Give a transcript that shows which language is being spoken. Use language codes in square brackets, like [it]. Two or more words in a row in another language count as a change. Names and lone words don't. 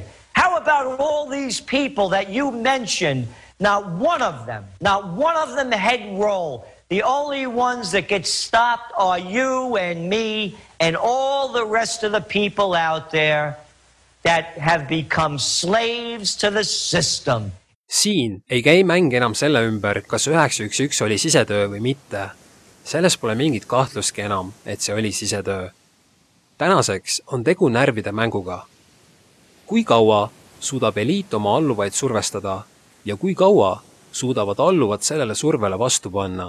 [en] How about all these people that you mentioned? Not one of them head roll. The only ones that get stopped are you and me and all the rest of the people out there that have become slaves to the system. [et] Siin ei käi mäng enam selle ümber, kas 911 oli sisetöö või mitte. Selles pole mingit kahtlustki enam, et see oli sisetöö. Tänaseks on tegu närvide mänguga. Kui kaua suudab eliit oma alluvaid survestada ja kui kaua suudavad alluvad sellele survele vastu panna?